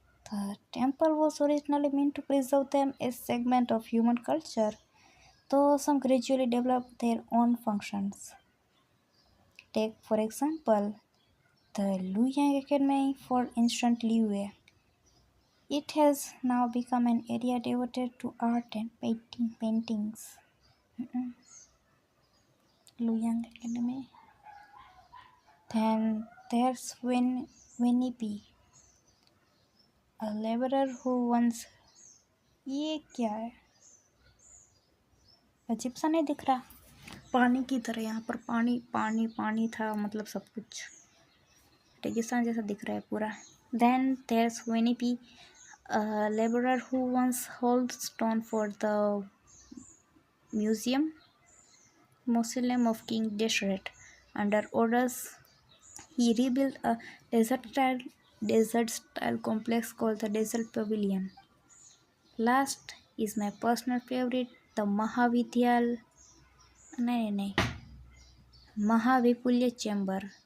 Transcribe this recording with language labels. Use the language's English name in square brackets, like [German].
[English] The temple was originally meant to preserve them as segment of human culture, though some gradually developed their own functions. Take, for example, the Luyang Academy for Ancient Liu. It has now become an area devoted to art and paintings. Luyang Academy. Then there's Winnie P, a laborer who once [Hindi] ये क्या है अजीब सा नहीं दिख रहा पानी की तरह यहाँ पर पानी पानी पानी था मतलब सब कुछ रेगिस्तान जैसा दिख रहा है पूरा [English] then there's Winnie P, a laborer who once hauled stone for the museum mausoleum of King Deshret. Under orders, he rebuilt a desert style complex called the Desert Pavilion. Last is my personal favorite, the [Hindi] नहीं [English] Mahavipulya chamber.